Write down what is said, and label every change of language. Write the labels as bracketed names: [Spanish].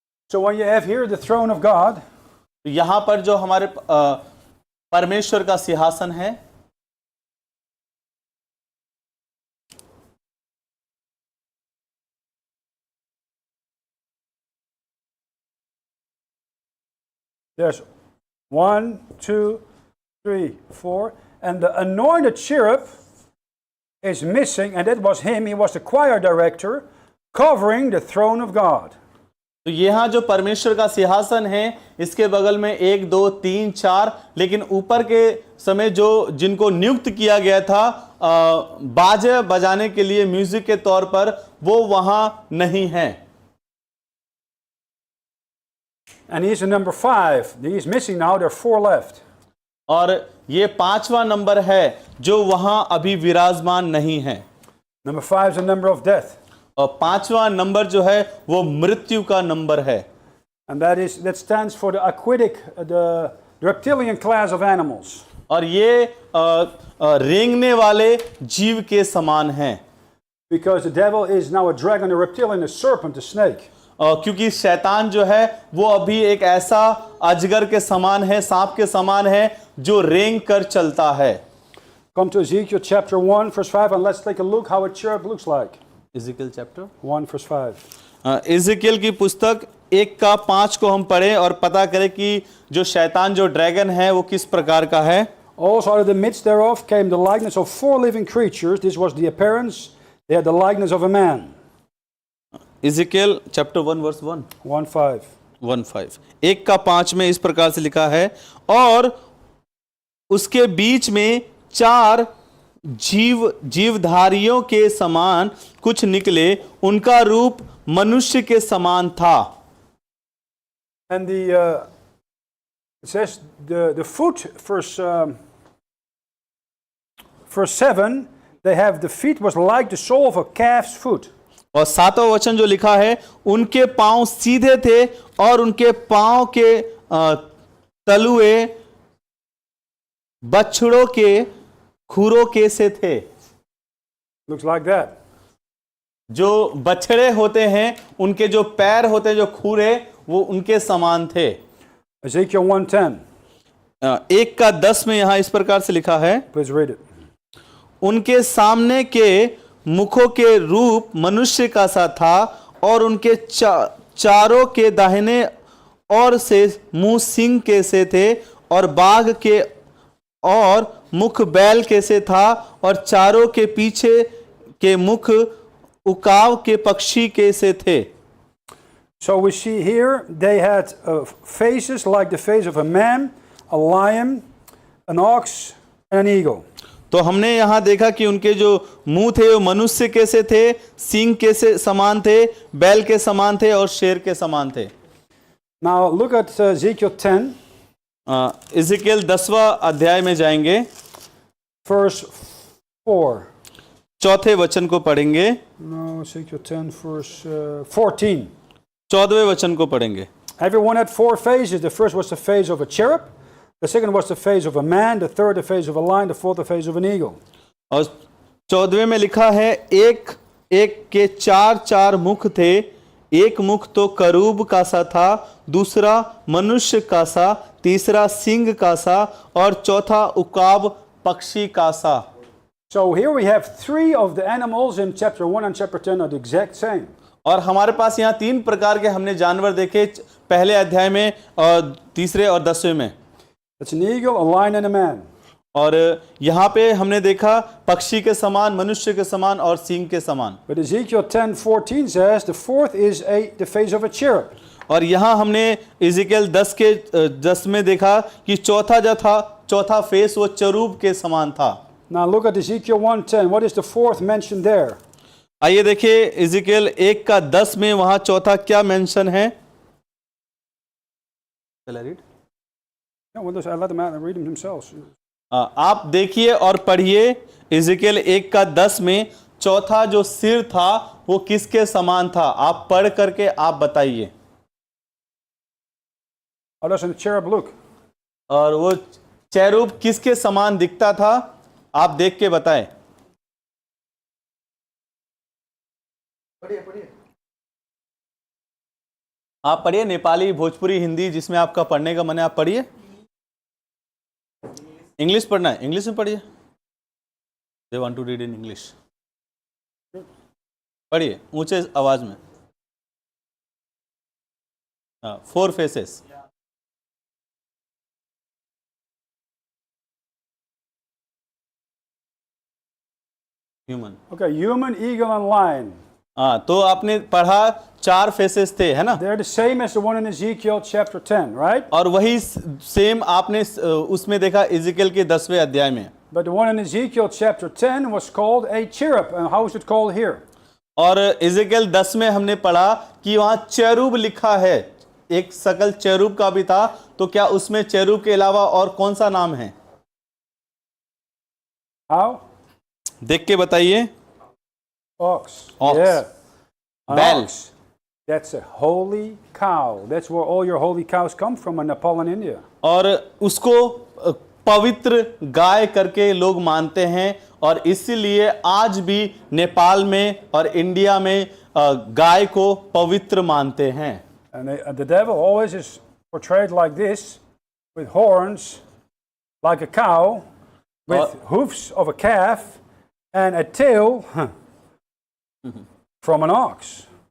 [English] So when you have here the throne of God, [Hindi] यहां पर जो हमारे परमेश्वर का सिंहासन है, [English] there's 1, 2, 3, 4, and the anointed cherub is missing, and that was him. He was the choir director covering the throne of God. [Hindi] तो यहाँ जो परमेश्वर का सिंहासन है इसके बगल में 1, 2, 3, 4, लेकिन ऊपर के समय जिनको नियुक्त किया गया था बाजे बजाने के लिए म्यूजिक के तौर पर, वो वहां नहीं है। [English] And he's in number 5. He's missing now. There are 4 left. [Hindi] और ये 5वां नंबर है जो वहां अभी विराजमान नहीं है। [English] Number 5 is the number of death. [Hindi] और 5वां नंबर जो है वो मृत्यु का नंबर है। [English] And that stands for the aquatic, the reptilian class of animals. [Hindi] और ये रेंगने वाले जीव के समान है। [English] Because the devil is now a dragon, a reptilian, a serpent, a snake. [Hindi] क्योंकि शैतान जो है वो अभी एक ऐसा अजगर के समान है, सांप के समान है जो रेंग कर चलता है। [English] Come to Ezekiel chapter 1 verse 5 and let's take a look how a cherub looks like. Ezekiel chapter 1 verse 5. [Hindi] इज़ेकियल की पुस्तक 1:5 को हम पढ़े और पता करें कि जो शैतान, जो ड्रैगन है, वो किस प्रकार का है। [English] Also out of the midst thereof came the likeness of 4 living creatures. This was the appearance. They had the likeness of a man. Ezekiel chapter 1 verse 1 1:5. [Hindi] 1:5 1:5 में इस प्रकार से लिखा है, और उसके बीच में 4 जीवधारियों के समान कुछ निकले, उनका रूप मनुष्य के समान था। [English] And it says the foot, verse 7, they have the feet was like the sole of a calf's foot. [Hindi] और 7वां वचन जो लिखा है, उनके पांव सीधे थे और उनके पांव के तलुए बछड़ों के खुरों के से थे। [English] Looks like that. [Hindi] जो बछड़े होते हैं उनके जो पैर होते हैं, जो खुरे, वो उनके समान थे। [English] Ezekiel 1:10. [Hindi] 1:10 में यहां इस प्रकार से लिखा है, [English] Please read it. [Hindi] उनके सामने के मुखों के रूप मनुष्य का सा था और उनके चारों के दाहिने और से मुंह सिंह के से थे और बाघ के और मुख बैल के से था और चारों के पीछे के मुख उकाव के पक्षी के से थे। [English] So we see here they had faces like the face of a man, a lion, an ox, and an eagle. [Hindi] तो हमने यहाँ देखा कि उनके जो मुंह थे वो मनुष्य कैसे थे, सींग कैसे समान थे, बैल के समान थे और शेर के समान थे। [English] Now look at Ezekiel 10, [Hindi] इज़िकेल 10वां अध्याय में जाएंगे, [English] verse 4. [Hindi] चौथे वचन को पढ़ेंगे। [English] No, Ezekiel 10, verse 14. [Hindi] 14वें वचन को पढ़ेंगे। [English] Everyone had 4 phases. The first was the phase of a cherub. The second was the phase of a man. The third, the phase of a lion. The fourth, the phase of an eagle. [Hindi] और 14वें में लिखा है, एक एक के 4 मुख थे, एक मुख तो करूब का सा था, दूसरा मनुष्य का सा, तीसरा सिंह का सा और चौथा उकाब पक्षी का सा। [English] So here we have 3 of the animals in chapter 1 and chapter 10 are the exact same. [Hindi] और हमारे पास यहाँ 3 प्रकार के हमने जानवर देखे पहले अध्याय में और तीसरे और 10वें में। [English] It's an eagle, a lion, and a man. [Hindi] और यहाँ पे हमने देखा पक्षी के समान, मनुष्य के समान और सिंह के समान। [English] But Ezekiel 10:14 says the fourth is the phase of a cherub. [Hindi] और यहाँ हमने इज़िकेल 10 में देखा कि चौथा फेस वो चरूब के समान था। [English] Now look at Ezekiel 1:10. What is the fourth mentioned there? [Hindi] आइए देखिए इज़िकेल 1:10 में वहां चौथा क्या मेंशन है। [English] No, well, I let them out and read them themselves. [Hindi] आप देखिए और पढ़िए, इज़िकेल 1:10 में चौथा जो सिर था वो किसके समान था, आप पढ़ करके आप बताइए। [English] How does the cherub look? [Hindi] और वो चेरूब किसके समान दिखता था, आप देख के बताएं। आप पढ़िए, नेपाली, भोजपुरी, हिंदी जिसमें आपका पढ़ने का मन है आप पढ़िए। इंग्लिश पढ़ना है, इंग्लिश में पढ़िए। [English] They want to read in English. [Hindi] पढ़िए ऊंचे आवाज में। [English] 4 faces. Human. Okay, human, eagle, and lion. [Hindi] हाँ, तो आपने पढ़ा 4 फेसेस थे, है ना? [English] They're the same as the one in Ezekiel chapter 10, right? [Hindi] और वही सेम आपने उसमें देखा इज़िकेल के 10वें अध्याय में। [English] But the one in Ezekiel chapter 10 was called a cherub. And how is it called here? [Hindi] और इज़िकेल 10 में हमने पढ़ा कि वहां चेरूब लिखा है, एक शकल चेरूब का भी था, तो क्या उसमें चेरूब के अलावा और कौन सा नाम है? [English] How? [Hindi] देख के बताइए। [English] Ox. Ox. Yeah. An [Hindi] Bell. [English] ox. That's a holy cow. That's where all your holy cows come from in Nepal and India. [Hindi] और उसको पवित्र गाय करके लोग मानते हैं और इसीलिए आज भी नेपाल में और इंडिया में गाय को पवित्र मानते हैं। [English] And the devil always is portrayed like this, with horns, like a cow, with hoofs of a calf, and a tail from an ox.